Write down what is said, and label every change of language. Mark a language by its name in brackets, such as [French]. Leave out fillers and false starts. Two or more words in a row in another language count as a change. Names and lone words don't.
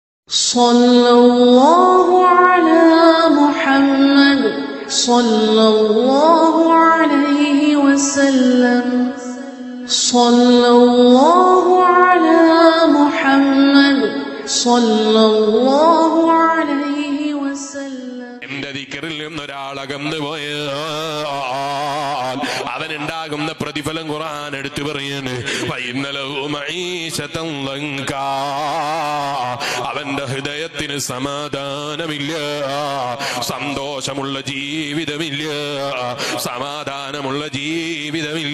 [Arabic] صلى الله على محمد صلى الله عليه وسلم صلى الله على محمد صلى الله عليه وسلم. [Malayalam] എന്റെ ദിക്റിൽ നിന്നൊരാളകന്നു പോയാൽ അവനുണ്ടാകുന്ന പ്രതിഫലം ഖുർആൻ എടുത്തു പറയാണ്. അവന്റെ ഹൃദയത്തിന് സമാധാനമില്ല, സന്തോഷമുള്ള ജീവിതമില്ല, സമാധാനമുള്ള ജീവിതമില്ല.